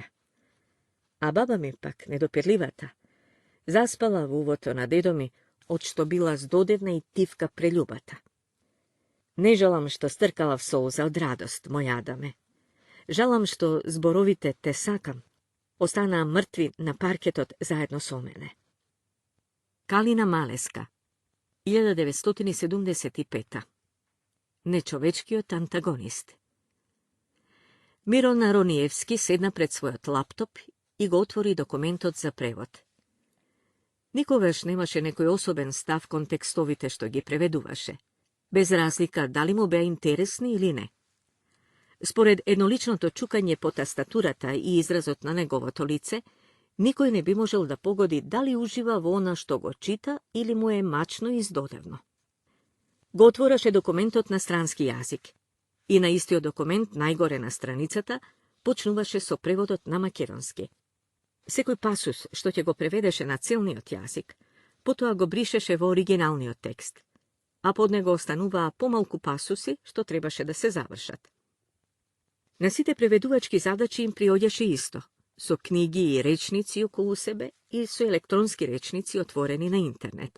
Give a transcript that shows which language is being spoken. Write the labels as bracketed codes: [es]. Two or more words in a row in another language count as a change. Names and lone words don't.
[mk] A baba mi pak, nedopirljivata, zaspala v uvoto na dedomi, od što bila zdodevna i tivka preljubata. Ne žalam što strkala v solza od radost, moj Adame. Žalam što zborovite te sakam, ostana mrtvi na parketot zajedno so mene. Kalina Maleska, 1975. Nečovečkiot antagonist. Miron Ronijevski sedna pred svojot laptop i go otvori dokumentot za prevod. Nikogaš nemaše nekoj osoben stav kontekstovite što gi preveduvaše, bez razlika da li mu be interesni ili ne. Spored jednolično to čukanje po tastaturata i izrazot na njegovo to lice, nikoj ne bi možel da pogodi da li uživa vo ona što go čita ili mu je mačno izdodavno. Go otvoraše dokumentot na stranski jazik i na istio dokument najgore na stranicata почнуваше со преводот на македонски. Секој пасус што ќе го преведеше на целниот јазик, потоа го бришеше во оригиналниот текст, а под него остануваа помалку пасуси што требаше да се завршат. На сите преведувачки задачи им приоѓаше исто, со книги и речници околу себе и со електронски речници отворени на интернет.